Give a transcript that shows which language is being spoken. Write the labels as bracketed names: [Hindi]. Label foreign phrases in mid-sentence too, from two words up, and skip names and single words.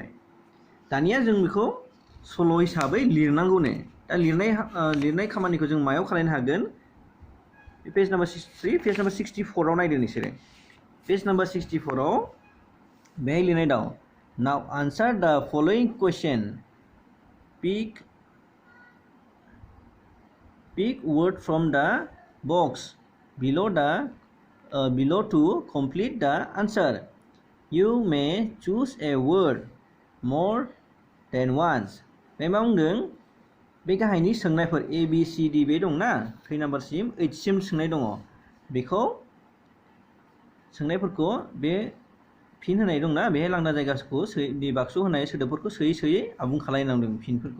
[Bodo] दानिया जों बेखौ सल' हिसाबै लिरनांगौनो। दा लिरनाय खामानिखौ जों मायाव खालामनो हागोन? [English] page number [Bodo] 63, [English] page number [Bodo] 64आव नायदो नोंसोरो। [English] page number [Bodo] 64आव बेहाय लिरनाय दं, [English] now answer the following question, pick word from the box below to complete the answer. You may choose a word more than once. [Bodo] बे मा बुंदों? बे गाहायनि सोंनायफोर A B C D बे दंना, 3 नाम्बारसिम 8 सिम सोंनाय दङ। बेखौ सोंनायफोरखौ बे फिन होनाय दंना, बेहाय लांदा जायगाखौ बाक्सु होनाय सोदोबफोरखौ सोयै आबुं खालामनांदों फिनफोरखौ।